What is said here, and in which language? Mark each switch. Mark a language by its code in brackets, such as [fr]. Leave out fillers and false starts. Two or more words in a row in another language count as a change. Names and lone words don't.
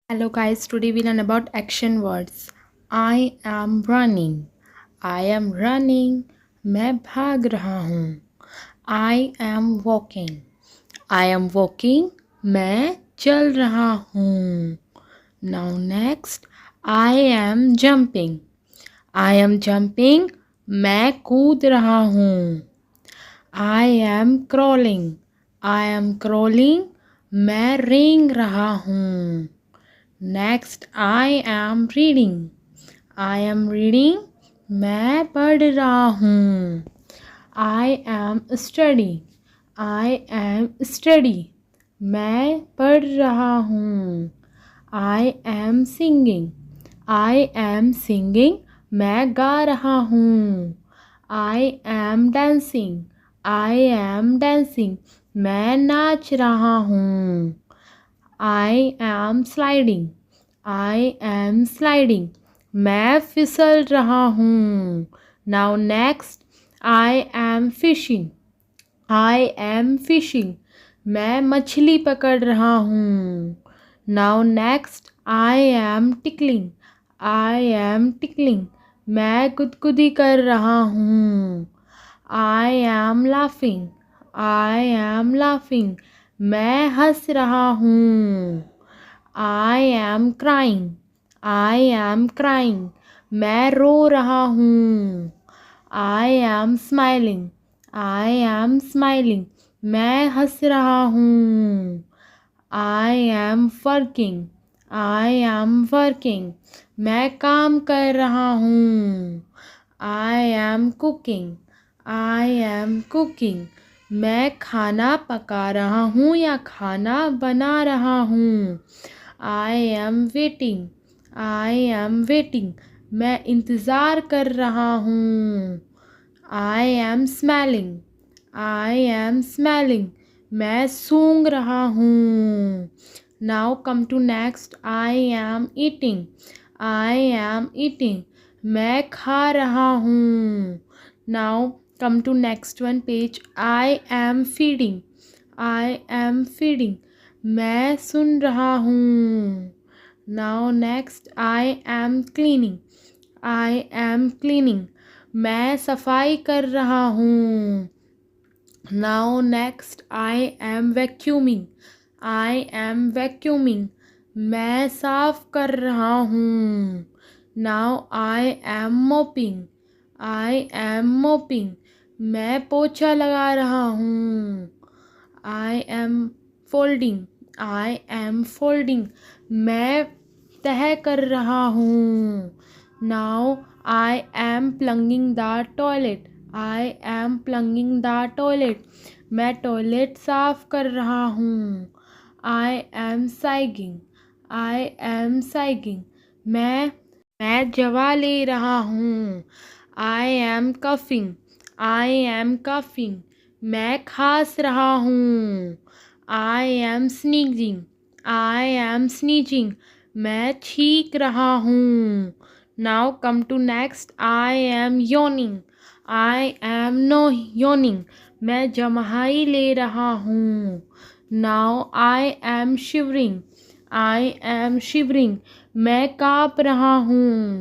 [en] Hello guys, today we learn about action words. I am running. I am running. [hi] मैं भाग रहा हूँ. [en] I am walking. I am walking. [hi] मैं चल रहा हूँ. [en] Now next, I am jumping. I am jumping. [hi] मैं कूद रहा हूँ. [en] I am crawling. I am crawling. [hi] मैं रेंग रहा हूँ. [en] Next, I am reading. I am reading. [hi] मैं पढ़ रहा हूँ. [en] I am studying. I am study. [hi] मैं पढ़ रहा हूँ. [en] I am singing. I am singing. [hi] मैं गा रहा हूँ. [en] I am dancing. I am dancing. [hi] मैं नाच रहा हूँ. [en] I am sliding. I am sliding. [hi] मैं फिसल रहा हूँ. [en] Now next, I am fishing. I am fishing. [hi] मैं मछली पकड़ रहा हूँ. [en] Now next, I am tickling. I am tickling. [hi] मैं गुदगुदी कर रहा हूँ. [en] I am laughing. I am laughing. [hi] मैं हंस रहा हूँ. [en] I am crying. I am crying. [hi] मैं रो रहा हूँ. [en] I am smiling. I am smiling. [hi] मैं हंस रहा हूँ. [en] I am working. I am working. [hi] मैं काम कर रहा हूँ. [en] I am cooking. I am cooking. [hi] मैं खाना पका रहा हूँ या खाना बना रहा हूँ. [en] I am waiting. I am waiting. [hi] मैं इंतज़ार कर रहा हूँ. [en] I am smelling. I am smelling. [hi] मैं सूंघ रहा हूँ. [en] Now come to next. I am eating. I am eating. [hi] मैं खा रहा हूँ. [en] Now come to next one page. I am feeding. I am feeding. [hi] मैं सुन रहा हूँ. [en] Now next, I am cleaning. I am cleaning. [hi] मैं सफाई कर रहा हूँ. [en] Now next, I am vacuuming. I am vacuuming. [hi] मैं साफ कर रहा हूँ. [en] Now I am mopping. I am mopping. [hi] मैं पोछा लगा रहा हूँ. [en] I am folding. I am folding. [hi] मैं तह कर रहा हूँ. [en] Now I am plunging the toilet. I am plunging the toilet. [hi] मैं टॉयलेट साफ कर रहा हूँ. [en] I am sighing. I am sighing. [hi] मैं जवा ले रहा हूँ. [en] I am coughing. I am coughing. [hi] मैं खांस रहा हूँ. [en] I am sneezing. I am sneezing. [hi] मैं छींक रहा हूँ. [en] Now come to next. I am yawning. I am no yawning. [hi] मैं जम्हाई ले रहा हूँ. [en] Now I am shivering. I am shivering. [hi] मैं काँप रहा हूँ.